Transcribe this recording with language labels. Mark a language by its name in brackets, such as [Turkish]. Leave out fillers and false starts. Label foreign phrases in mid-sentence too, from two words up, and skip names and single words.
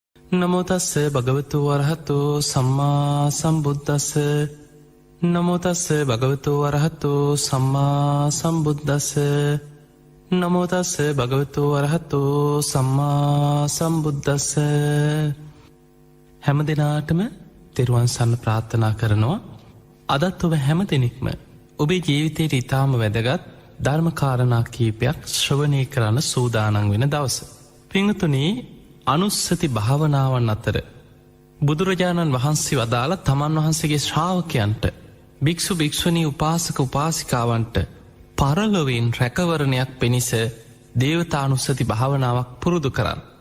[Pali] නමෝ තස්ස භගවතු වරහතෝ සම්මා සම්බුද්දස්ස නමෝ තස්ස භගවතු වරහතෝ සම්මා සම්බුද්දස්ස නමෝ තස්ස භගවතු වරහතෝ සම්මා සම්බුද්දස්ස. [Sinhala] හැම දිනාටම තෙරුවන් සරණ ප්‍රාර්ථනා කරනවා. අදත් ඔබ හැම දෙනෙක්ම ඔබේ ජීවිතයට ඉතාම වැදගත් ධර්ම කාරණා කීපයක් ශ්‍රවණය කරන්න සූදානම් වෙන දවස. පින්තුනි, අනුස්සති භාවනාවන් අතර බුදුරජාණන් වහන්සේ වදාළ තමන් වහන්සේගේ ශ්‍රාවකයන්ට, භික්ෂු භික්ෂුණී උපාසක උපාසිකාවන්ට පරලොවෙන් රැකවරණයක් පිණිස දේවතානුස්සති භාවනාවක් පුරුදු කරන්න.